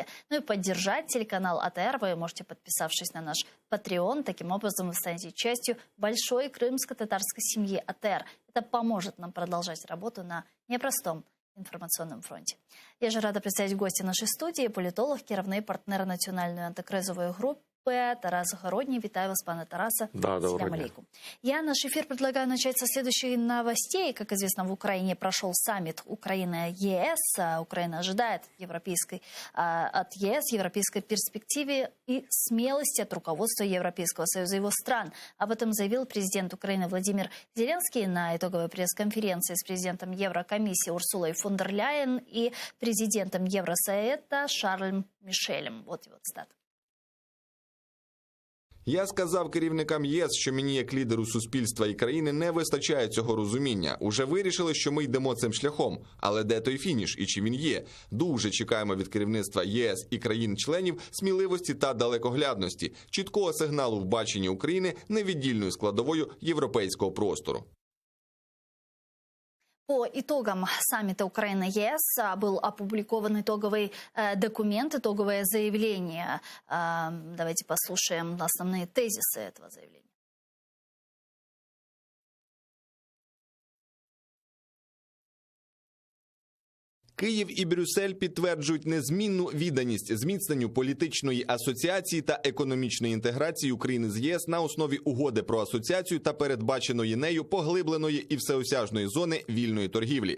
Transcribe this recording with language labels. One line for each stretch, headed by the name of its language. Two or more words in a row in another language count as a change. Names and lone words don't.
Russian: Ну и поддержать телеканал АТР вы можете, подписавшись на наш Patreon. Таким образом вы станете частью большой крымско-татарской семьи АТР. Это поможет нам продолжать работу на непростом информационном фронте. Я же рада представить гостя нашей студии, политолог,
Ukrainian: керівний партнер національної антикризової групи Тарас Загородний. Витаю вас, пане Тараса.
Russian: Да, добрый день. Я наш эфир предлагаю начать со следующей новостей. Как известно, в Украине прошел саммит Украина-ЕС. Украина ожидает от ЕС европейской перспективы и смелости от руководства Европейского Союза и его стран. Об этом заявил президент Украины Владимир Зеленский на итоговой пресс-конференции с президентом Еврокомиссии Урсулой фон дер Ляйен и президентом Евросоюза Шарлем Мишелем. Вот его цитата.
Ukrainian: Я сказав керівникам ЄС, що мені як лідеру суспільства і країни не вистачає цього розуміння. Уже вирішили, що ми йдемо цим шляхом. Але де той фініш і чи він є? Дуже чекаємо від керівництва ЄС і країн-членів сміливості та далекоглядності, чіткого сигналу в баченні України невіддільною складовою європейського простору.
Russian: По итогам саммита Украина-ЕС был опубликован итоговый документ, итоговое заявление. Давайте послушаем основные тезисы этого заявления.
Ukrainian: Київ і Брюссель підтверджують незмінну відданість зміцненню політичної асоціації та економічної інтеграції України з ЄС на основі угоди про асоціацію та передбаченої нею поглибленої і всеосяжної зони вільної торгівлі.